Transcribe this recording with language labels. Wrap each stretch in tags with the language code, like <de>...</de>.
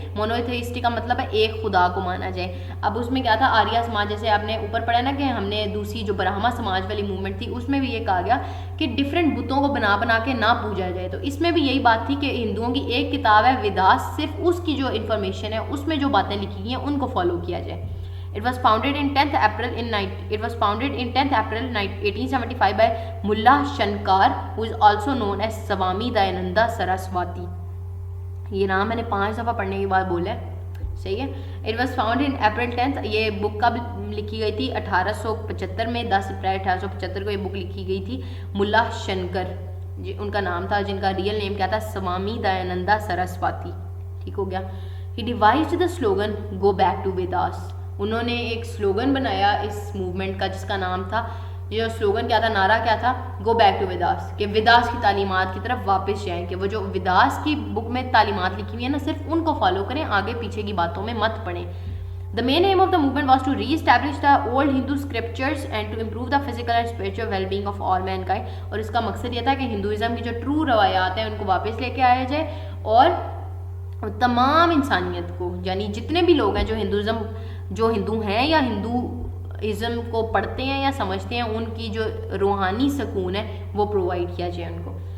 <ur>Monotheistic کا مطلب ہے ایک خدا کو مانا جائے. اب اس میں کیا تھا, آریہ سماج, جیسے آپ نے اوپر پڑھا نا کہ ہم نے دوسری جو برہما سماج والی موومنٹ تھی, اس میں بھی یہ کہا گیا کہ ڈفرینٹ بتوں کو بنا کے نہ پوجا جائے. تو اس میں بھی یہی بات تھی کہ ہندوؤں کی ایک کتاب ہے ویداس, صرف اس کی جو انفارمیشن ہے اس میں جو باتیں لکھی گئی ہیں ان کو فالو کیا جائے.</ur> <en>It was founded in 10th April 1875 by Mullah Shankar, who is also known as Swami Dayananda Saraswati.</en> <ur>یہ نام میں نے 5 دفعہ پڑھنے کے بعد بولا ہے, صحیح ہے.</ur> <en>It was found in April 10th.</en> <ur>یہ بک کب لکھی گئی تھی؟ 1875 میں, 10 اپریل 1875 کو یہ بک لکھی گئی تھی. ملا شنکر ان کا نام تھا, جن کا ریئل نیم کیا تھا؟ سوامی دیانندا سرسواتی. ٹھیک ہو گیا.</ur> <en>He devised the slogan go back to Vedas.</en> <ur>انہوں نے ایک سلوگن بنایا اس موومنٹ کا جس کا نام تھا, جو سلوگن کیا تھا, نعرہ کیا تھا؟ گو بیک ٹو ویداس, کہ ویداس کی تعلیمات کی طرف واپس جائیں, کہ وہ جو ویداس کی بک میں تعلیمات لکھی ہوئی ہیں نا, صرف ان کو فالو کریں, آگے پیچھے کی باتوں میں مت پڑیں.</ur> <en>The main aim of the movement was to re-establish the old Hindu scriptures and to improve the physical and spiritual well-being of all mankind.</en> <ur>اور اس کا مقصد یہ تھا کہ ہندوازم کی جو ٹرو روایات ہیں ان کو واپس لے کے آیا جائے, اور تمام انسانیت کو, یعنی جتنے بھی لوگ ہیں جو ہندو ہیں یا ہندوازم کو پڑھتے ہیں یا سمجھتے ہیں, ان کی جو روحانی سکون ہے وہ پرووائڈ کیا جائے ان کو.</ur>